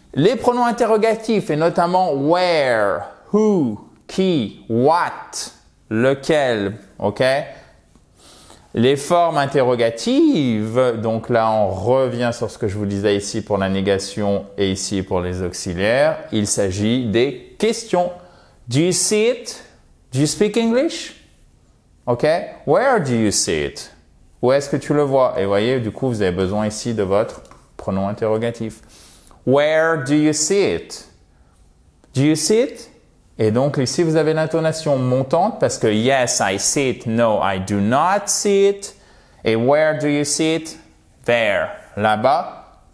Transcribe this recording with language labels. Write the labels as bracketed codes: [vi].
[fr] Les pronoms interrogatifs et notamment where, who, qui, what, lequel, ok? Les formes interrogatives, donc là on revient sur ce que je vous disais ici pour la négation et ici pour les auxiliaires. Il s'agit des questions. [en] Do you see it? Do you speak English? Ok? Where do you see it? [fr] Où est-ce que tu le vois? Et voyez, du coup, vous avez besoin ici de votre pronom interrogatif. [en] Where do you see it? Do you see it? [fr] Et donc ici, vous avez l'intonation montante parce que [en] yes, I see it. No, I do not see it. Et where do you see it? There. Là-bas.